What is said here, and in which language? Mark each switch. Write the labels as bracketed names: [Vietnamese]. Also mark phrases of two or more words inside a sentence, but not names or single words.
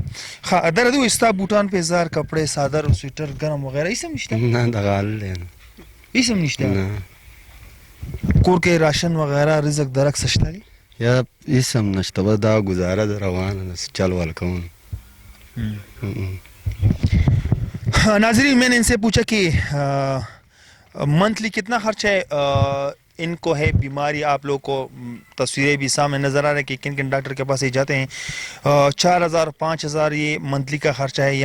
[Pashto] ښه در دوی ستا بوټان پیزار کپڑے صادر او سویټر ګرم وغیرہ هیڅ هم نشته؟ نه دغه حال دی, هیڅ هم نشته. کور کې راشن وغیرہ رزق درک څه شته دی؟ یا هیڅ هم نشته, بس دا گزاره ده روانه ده, چل ول کوم. [Urdu] ناظرین میں نے ان سے پوچھا کہ منتھلی کتنا خرچ ہے ان کو ہے بیماری, آپ لوگ کو تصویریں بھی سامنے نظر آ رہی ہیں کہ کن کن ڈاکٹر کے پاس یہ جاتے ہیں. 4,000 5,000 یہ منتھلی کا خرچہ ہے.